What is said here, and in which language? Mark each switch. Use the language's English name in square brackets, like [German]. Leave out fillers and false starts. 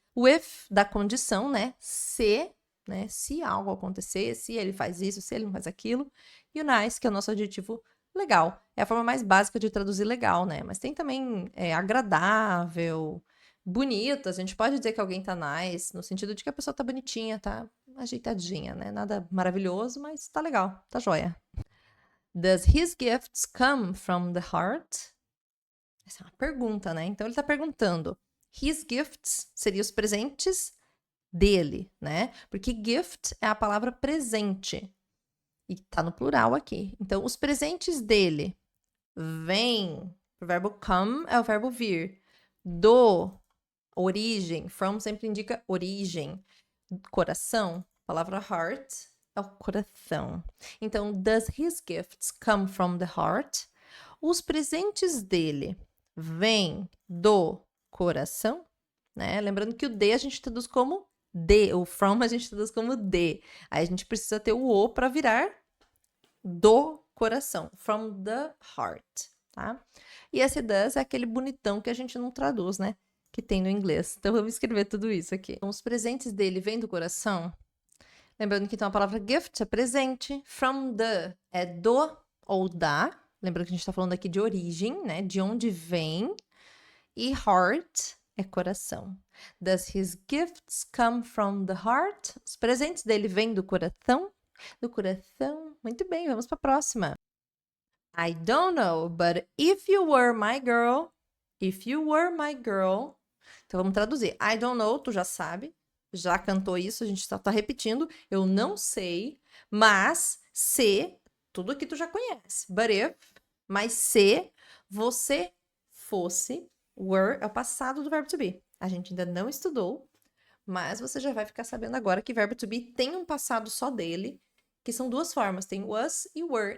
[Portuguese] O if da condição, né? Se algo acontecer, se ele faz isso, se ele não faz aquilo. E o nice, que é o nosso adjetivo legal. É a forma mais básica de traduzir legal, né? Mas tem também agradável, bonito. A gente pode dizer que alguém tá nice, no sentido de que a pessoa tá bonitinha, tá ajeitadinha, né? Nada maravilhoso, mas tá legal, tá joia. [English] Does his gifts come from the heart? [Portuguese] Essa é uma pergunta, né? Então ele tá perguntando. [English] His gifts [Portuguese] seria os presentes dele, né? Porque gift é a palavra presente. E tá no plural aqui. Então, os presentes dele vêm. O verbo come é o verbo vir. Do, origem. From sempre indica origem. Coração, a palavra heart é o coração. [English] Então, does his gifts come from the heart? [Portuguese] Os presentes dele vêm do coração, né? Lembrando que o D a gente traduz como D, o from a gente traduz como D. Aí a gente precisa ter o O para virar do coração, [English] from the heart, [Portuguese] tá? E esse does é aquele bonitão que a gente não traduz, né? Que tem no inglês. Então vamos escrever tudo isso aqui. Então, os presentes dele vêm do coração. Lembrando que então a palavra gift é presente, [English] from the [Portuguese] é do ou da. Lembrando que a gente está falando aqui de origem, né? De onde vem. E heart é coração. [English] Does his gifts come from the heart? [Portuguese] Os presentes dele vêm do coração? Do coração. Muito bem, vamos para a próxima. [English] I don't know, but if you were my girl, if you were my girl. [Portuguese] Então vamos traduzir. [English] I don't know, [Portuguese] tu já sabe, já cantou isso, a gente só tá repetindo. Eu não sei, mas se, tudo que tu já conhece. [English] But if, [Portuguese] mas se você fosse, were é o passado do verbo to be. A gente ainda não estudou, mas você já vai ficar sabendo agora que verbo to be tem um passado só dele, que são duas formas, tem was e were.